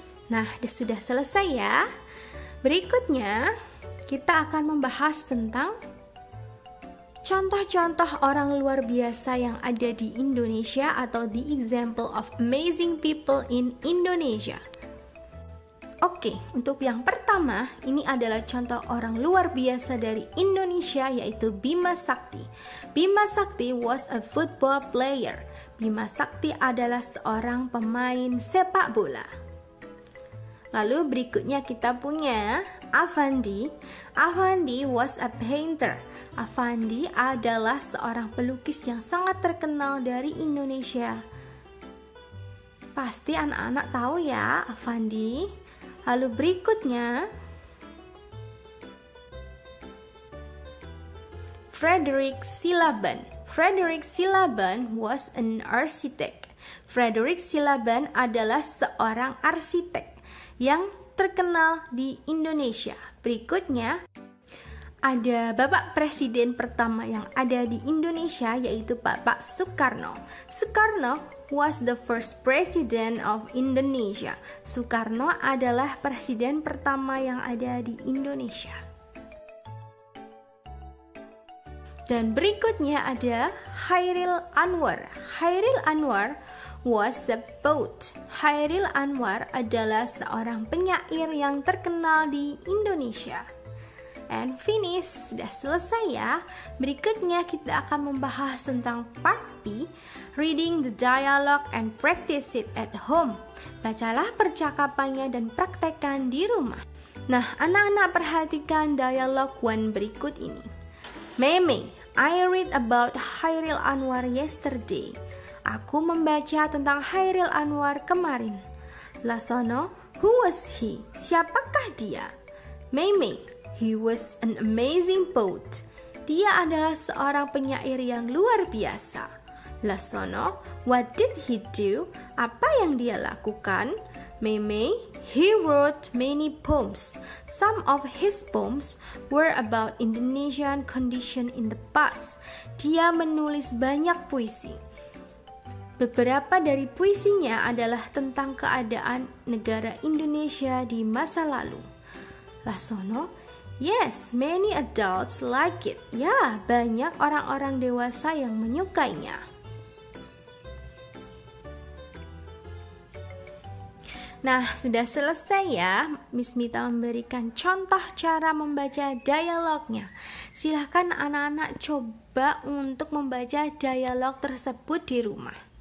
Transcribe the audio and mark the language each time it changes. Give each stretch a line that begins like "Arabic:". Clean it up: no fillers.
Indonesian: Nah, sudah selesai ya. Berikutnya, kita akan membahas tentang contoh-contoh orang luar biasa yang ada di Indonesia atau
English: the example of amazing people in Indonesia.
Indonesian: Oke, untuk yang pertama, ini adalah contoh orang luar biasa dari Indonesia yaitu Bima Sakti.
English: Bima Sakti was a football player.
Indonesian: Bima Sakti adalah seorang pemain sepak bola. Lalu berikutnya kita punya Avandi. Avandi
English: was a painter.
Indonesian: Avandi adalah seorang pelukis yang sangat terkenal dari Indonesia. Pasti anak-anak tahu ya Avandi. Lalu berikutnya Frederick Silaban.
English: Frederick Silaban was an architect.
Indonesian: Frederick Silaban adalah seorang arsitek yang terkenal di Indonesia. Berikutnya ada Bapak Presiden pertama yang ada di Indonesia yaitu Bapak Soekarno.
English: Soekarno was the first president of Indonesia.
Indonesian: Soekarno adalah presiden pertama yang ada di Indonesia. Dan berikutnya ada Chairil Anwar.
English: Chairil Anwar was a poet.
Indonesian: Chairil Anwar adalah seorang penyair yang terkenal di Indonesia.
English: And finish,
Indonesian: sudah selesai ya. Berikutnya kita akan membahas tentang part B,
English: reading the dialogue and practice it at home.
Indonesian: Bacalah percakapannya dan praktekkan di rumah. Nah, anak-anak perhatikan dialog 1 berikut ini. Meme,
English: I read about Chairil Anwar yesterday.
Indonesian: Aku membaca tentang Hairil Anwar kemarin. Lasono,
English: who was he?
Indonesian: Siapakah dia?
English: Mei, he was an amazing poet.
Indonesian: Dia adalah seorang penyair yang luar biasa.
English: Lasono, what did he do?
Indonesian: Apa yang dia lakukan?
English: Mei, he wrote many poems. Some of his poems were about Indonesian condition in the past.
Indonesian: Dia menulis banyak puisi. Beberapa dari puisinya adalah tentang keadaan negara Indonesia di masa lalu.
English: Lasono, yes, many adults like it.
Indonesian: Ya, banyak orang-orang dewasa yang menyukainya. Nah, sudah selesai ya. Miss Mita memberikan contoh cara membaca dialognya. Silahkan anak-anak coba untuk membaca dialog tersebut di rumah.